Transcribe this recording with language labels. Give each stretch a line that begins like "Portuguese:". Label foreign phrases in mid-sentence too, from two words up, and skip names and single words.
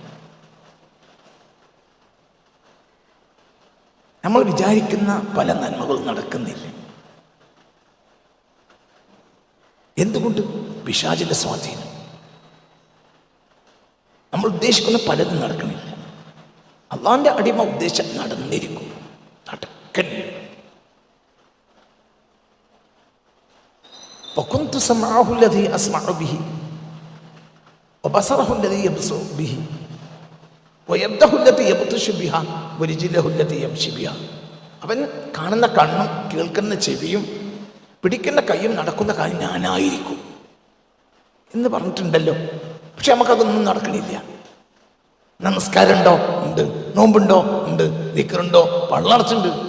Malayalam: നമ്മൾ വിചാരിക്കുന്ന പല നന്മകളും നടക്കുന്നില്ല. എന്തുകൊണ്ട്? പിശാചിന്റെ സ്വാധീനം. നമ്മൾ ഉദ്ദേശിക്കുന്ന പലതും നടക്കണില്ല. അള്ളാന്റെ അടിമ ഉദ്ദേശം നടന്നിരിക്കും, നടക്കണില്ല.
Arabic: وكنت سمعه الذي أسمع به وبصره الذي يبصر به ويده التي يبطش بها ورجله التي يمشي بها.
Malayalam: അവൻ കാണുന്ന കണ്ണും കേൾക്കുന്ന ചെവിയും പിടിക്കുന്ന കൈയും നടക്കുന്ന കാര്യം ഞാനായിരിക്കും എന്ന് പറഞ്ഞിട്ടുണ്ടല്ലോ. പക്ഷെ നമുക്കതൊന്നും നടക്കണില്ല. നമസ്കാരം ഉണ്ടോ? ഉണ്ട്. നോമ്പുണ്ടോ? ഉണ്ട്. ദിക്റുണ്ടോ? പള്ളടച്ചുണ്ട്.